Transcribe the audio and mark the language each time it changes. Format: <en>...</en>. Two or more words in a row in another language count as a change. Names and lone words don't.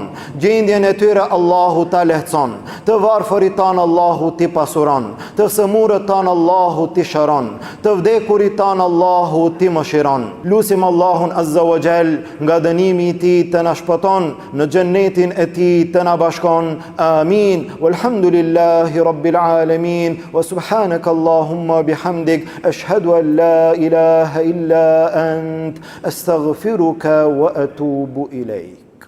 <sq>Gjendjen e tyre Allahu ta lehtëson, të varfërit tanë Allahu t'i pasuron, të sëmurët tanë Allahu t'i shëron, të vdekurit tanë Allahu t'i mëshiron. Lutim Allahun</sq> <ar>عز وجل,</ar> <sq>nga dënimi i tij të na shpëton, në xhennetin e tij të na bashkon. Amin.</sq> <ar>والحمد لله رب العالمين. وسبحانك اللهم وبحمدك، أشهد أن لا إله إلا أنت، أستغفرك وأتوب إليك.</ar>